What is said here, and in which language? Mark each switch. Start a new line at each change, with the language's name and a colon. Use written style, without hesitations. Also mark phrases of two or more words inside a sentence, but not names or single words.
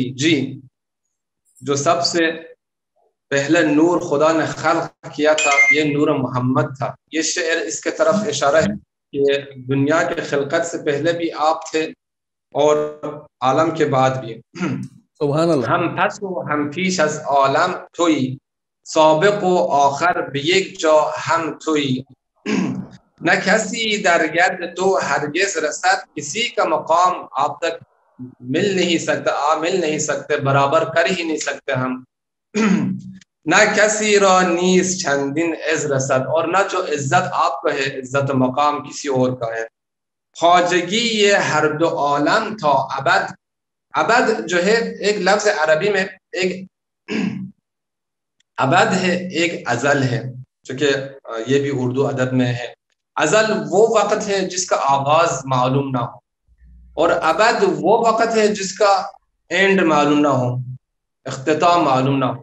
Urdu: جی، جو سب سے پہلے نور خدا نے خلق کیا تھا یہ نور محمد تھا. یہ شعر اس کے طرف اشارہ ہے کہ دنیا کے خلقت سے پہلے بھی آپ تھے اور عالم کے بعد بھی. سبحان اللہ.
Persian: ہم پس و ہم پیش از عالم توئی، سابق و آخر به یک جا هم توئی. نہ کسی در گرد تو ہرگز رسد،
Urdu: کسی کا مقام آپ تک مل نہیں سکتا، آپ مل نہیں سکتے، برابر کر ہی نہیں سکتے ہم.
Persian: نہ کسی را نیز چندین عز رسد،
Urdu: اور نہ جو عزت آپ کا ہے عزت مقام کسی اور کا ہے.
Persian: خواجگی یہ ہر دو عالم تا ابد.
Urdu: ابد جو ہے ایک لفظ عربی میں ایک ابد ہے، ایک ازل ہے، چونکہ یہ بھی اردو ادب میں ہے. ازل وہ وقت ہے جس کا آغاز معلوم نہ ہو، اور ابد وہ وقت ہے جس کا اینڈ معلوم نہ ہو، اختتام معلوم نہ ہو.